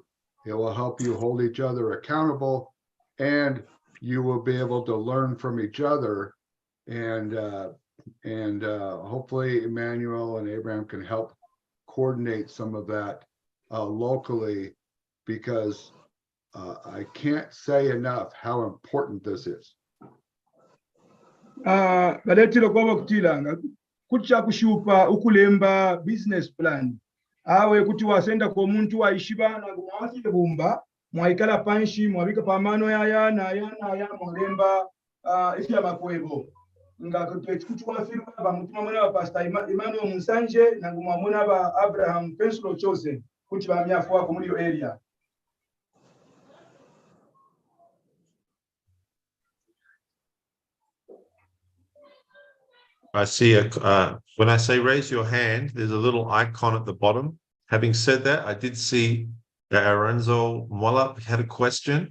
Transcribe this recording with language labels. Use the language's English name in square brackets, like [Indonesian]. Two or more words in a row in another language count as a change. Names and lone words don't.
[English] It will help you hold each other accountable, and you will be able to learn from each other. And hopefully Emmanuel and Abraham can help coordinate some of that locally, because I can't say enough how important this is. [Bemba] Baletilo kwa kutilanga kucha kushupa ukulemba [English] business plan [Bemba] awe kuti wasenda kwa muntu waishibana kumawasile bumba mwaikala panshi mwabika pamano ya mwalemba ifi ya makwebo nga kuti wafirwa ba mutima mwana wa pastor Emmanuel Musanje na ngumwamona ba Abraham Penslo Chosen kuti ba myafu wako muri area. [English] I see when I say raise your hand, there's a little icon at the bottom. Having said that, I did see that Aranzo Mola had a question.